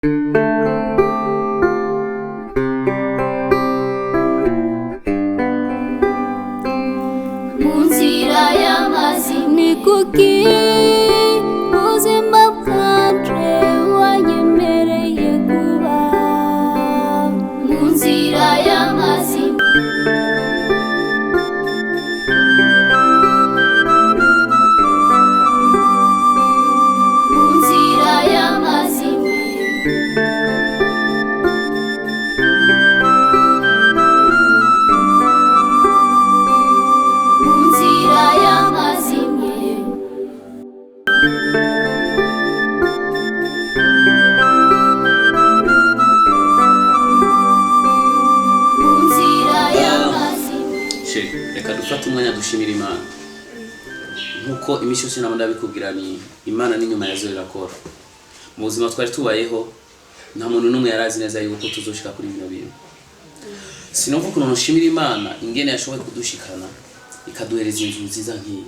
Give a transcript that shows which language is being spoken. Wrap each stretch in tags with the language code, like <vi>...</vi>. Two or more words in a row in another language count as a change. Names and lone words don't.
<rn>Munzira y'amazimwe kuki ubuzima bwanje wanyemereye kuba munzira y'amazimwe munzira y'amazimwe munzira y'amazimwe munzira y'amazimwe. Sheri, reka dufate umwanya dushimira Imana. Nkuko imisho sinama ndabikubwira ni Imana n'inyuma yazo irakora. Mu buzima twari tubayeho nta muntu n'umwe yarazi neza yuko tuzoshika kuri bino bintu. Sinumva ukuntu nshimira Imana ingene yashoboye kudushikana ikaduhereza inzu nziza nk'iyi.</rn>